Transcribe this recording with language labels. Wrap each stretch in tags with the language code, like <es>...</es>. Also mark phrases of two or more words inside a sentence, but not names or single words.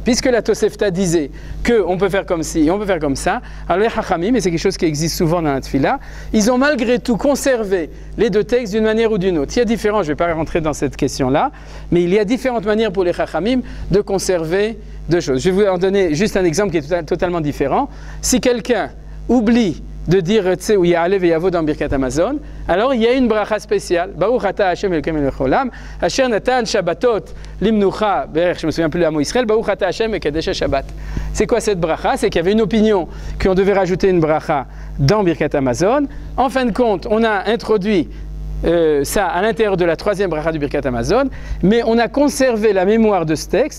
<fr>Puisque la Tosefta disait qu'on peut faire comme ci et on peut faire comme ça, alors les Chachamim, et c'est quelque chose qui existe souvent dans la Tfila, ils ont malgré tout conservé les 2 textes d'une manière ou d'une autre. Il y a différents, je ne vais pas rentrer dans cette question-là, mais il y a différentes manières pour les Chachamim de conserver 2 choses. Je vais vous en donner juste un exemple qui est totalement différent. Si quelqu'un oublie de dire où il y a</fr> <he>יעלה ויבוא</he> <fr>dans Birkat Hamazon, alors il y a une bracha spéciale.</fr> <he>ברוך אתה ה' אלוקינו מלך העולם אשר נתן שבתות למנוחה,</he> <fr>je ne me souviens plus le mot Israël,</fr> <he>ברוך אתה ה' מקדש שבת.</he> <fr>C'est quoi cette bracha? C'est qu'il y avait une opinion qu'on devait rajouter une bracha dans Birkat Hamazon. En fin de compte, on a introduit ça à l'intérieur de la 3e bracha du Birkat Hamazon, mais on a conservé la mémoire de ce texte.</fr>